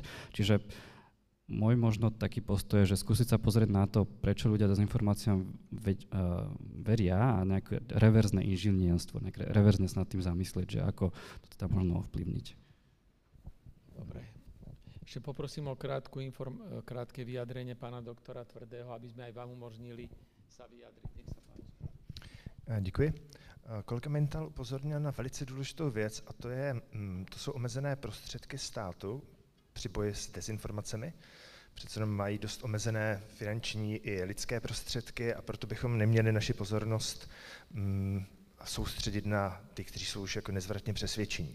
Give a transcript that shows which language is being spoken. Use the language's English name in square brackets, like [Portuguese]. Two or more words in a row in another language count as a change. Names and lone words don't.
[Slovak] Čiže môj možno taký postoj je, že skúsiť sa pozrieť na to, prečo ľudia dezinformáciám veria a nejaké reverzné inžinierstvo, nejaké reverzne sa nad tým zamyslieť, že ako to teda možno ovplyvniť. Dobre. Ešte poprosím o krátke vyjadrenie pána doktora Tvrdého, aby sme aj vám umožnili sa vyjadriť. Nech sa páči. [Czech] Děkuji. Kolega Mintal upozornil na velice důležitou věc a to jsou omezené prostředky státu při boji s dezinformacemi. Přece jenom mají dost omezené finanční i lidské prostředky a proto bychom neměli naši pozornost soustředit na ty, kteří jsou už jako nezvratně přesvědčení.